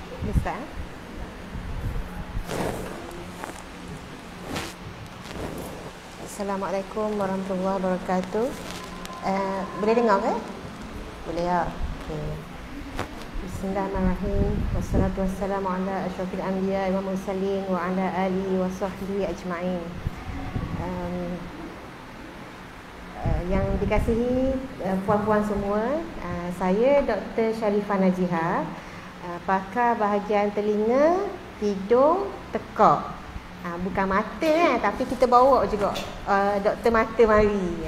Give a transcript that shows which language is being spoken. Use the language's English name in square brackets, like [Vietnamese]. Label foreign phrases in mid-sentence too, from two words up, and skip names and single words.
[Malay] Bisa. [Arabic] السلام عليكم ورحمة الله وبركاته. [Malay] Boleh dengar ke? Boleh ya. Okay. [Arabic] بسم الله الرحمن الرحيم والصلاة والسلام على أشرف الأنبياء والمرسلين وعلى آله وصحبه أجمعين. [Malay] Yang dikasihi puan-puan semua, saya Dr. Sharifah Najiha, pakar bahagian telinga, hidung, tekak. Bukan mata tapi kita bawa juga doktor mata mari.